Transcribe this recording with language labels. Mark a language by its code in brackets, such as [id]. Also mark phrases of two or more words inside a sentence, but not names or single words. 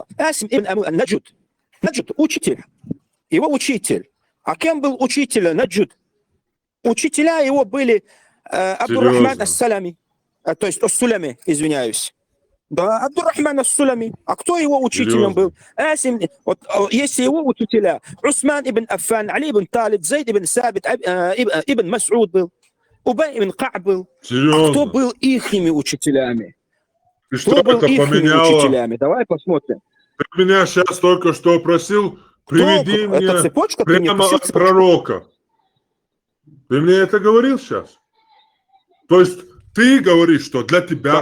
[ru] Асим ибн Наджуд. Наджуд, учитель. Его учитель. А кем был учитель Наджуд? Учителя его были Абдуррахман ас-Салами, то есть ас-Сулами, извиняюсь. Да, Абдуррахман ас-Сулами. А кто его учителем был? Асим, вот, если его учителя, Усман ибн Аффан, Али ибн Талиб, Зайд ибн Сабит, ибн Мас'уд был, Убай ибн Ка'б был. А кто был ихними учителями? Кто был ихними учителями? Давай посмотрим. Ты меня сейчас только что просил, приведи мне прямо от пророка. Ты мне это говорил сейчас? То есть ты говоришь, что для тебя